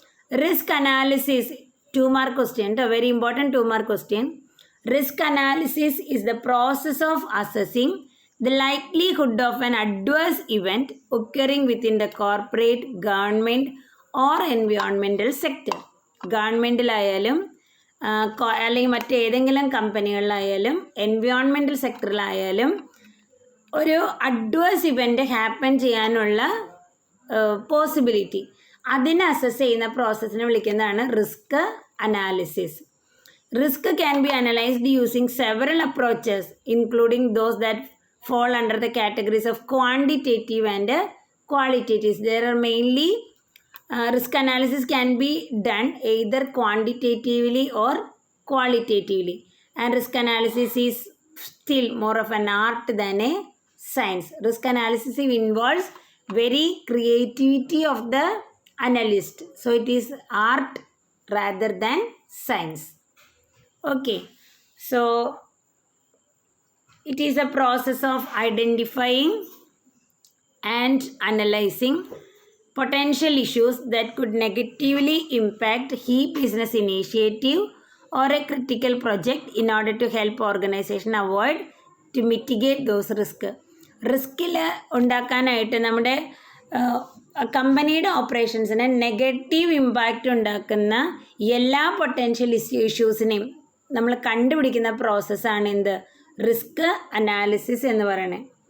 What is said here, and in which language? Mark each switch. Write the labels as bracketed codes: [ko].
[en] Risk analysis, 2-mark question, a very important 2-mark question. Risk analysis is the process of assessing the likelihood of an adverse event occurring within the corporate, government or environmental sector. [ml] ഗവൺമെൻറ്റിലായാലും അല്ലെങ്കിൽ മറ്റേതെങ്കിലും കമ്പനികളിലായാലും environmental സെക്ടറിലായാലും ഒരു adverse event happen ചെയ്യാനുള്ള possibility, അതിനെ assess ചെയ്യുന്ന പ്രോസസ്സിനെ വിളിക്കുന്നതാണ് risk analysis. [en] Risk can be analyzed using several approaches, including those that fall under the categories of quantitative and qualitative. There are mainly risk analysis can be done either quantitatively or qualitatively, and risk analysis is still more of an art than a science. Risk analysis involves very creativity of the analyst, so it is art rather than science. Okay, so it is a process of identifying and analyzing potential issues that could negatively impact a business initiative or a critical project in order to help organization avoid to mitigate those risks. [ml] റിസ്കിൽ ഉണ്ടാക്കാനായിട്ട് നമ്മുടെ കമ്പനിയുടെ ഓപ്പറേഷൻസിന് negative impact ഉണ്ടാക്കുന്ന എല്ലാ potential ഇഷ്യൂസിനെയും നമ്മൾ കണ്ടുപിടിക്കുന്ന പ്രോസസ്സാണ് എന്ത്, risk analysis എന്ന് പറയുന്നത്.